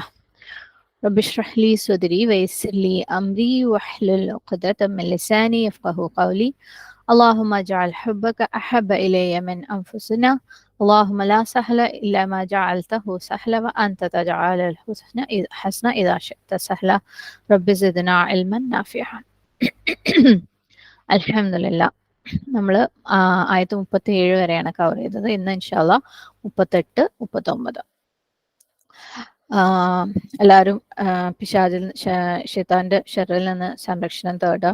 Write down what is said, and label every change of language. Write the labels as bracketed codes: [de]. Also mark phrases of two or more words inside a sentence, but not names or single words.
[ar] رب اشرح لي صدري ويسر لي أمري واحلل عقدة من لساني يفقه قولي. اللهم اجعل حبك أحب إلي من أنفسنا. اللهم لا سهل إلا ما جعلته سهلا وأنت تجعل الحسن إذا شئت سهلا. رب زدنا علما نافعا. [ml] അൽഹംദുലില്ലാ. നമ്മൾ ആയത്ത് 37 വരെയാണ് കവർ ചെയ്തത്. ഇന്ന് ഇൻഷാല്ലാ 38, 39. എല്ലാവരും പിശാചിൽ ശൈത്താന്റെ ഷർറിൽ നിന്ന് സംരക്ഷണം തേടുക.